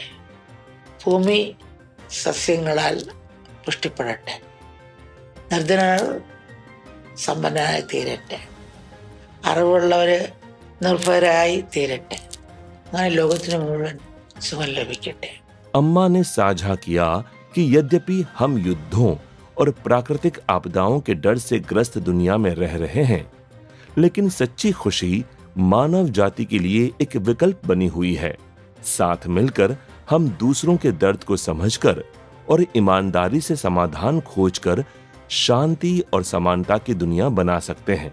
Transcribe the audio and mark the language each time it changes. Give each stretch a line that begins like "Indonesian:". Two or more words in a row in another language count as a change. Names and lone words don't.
Malayalam: ഭൂമി സസ്യങ്ങളാൽ പുഷ്ടിപ്പെടട്ടെ. നിർധനർ സമ്പന്നരായി തീരട്ടെ. അറിവുള്ളവര് നിർഭയരായി തീരട്ടെ. അങ്ങനെ ലോകത്തിന് മുഴുവൻ സുഖം ലഭിക്കട്ടെ.
Hindi: अम्मा ने साझा किया कि यद्यपि हम युद्धों और प्राकृतिक आपदाओं के डर से ग्रस्त दुनिया में रह रहे हैं, लेकिन सच्ची खुशी मानव जाति के लिए एक विकल्प बनी हुई है। साथ मिलकर हम दूसरों के दर्द को समझकर और ईमानदारी से समाधान खोजकर शांति और समानता की दुनिया बना सकते हैं।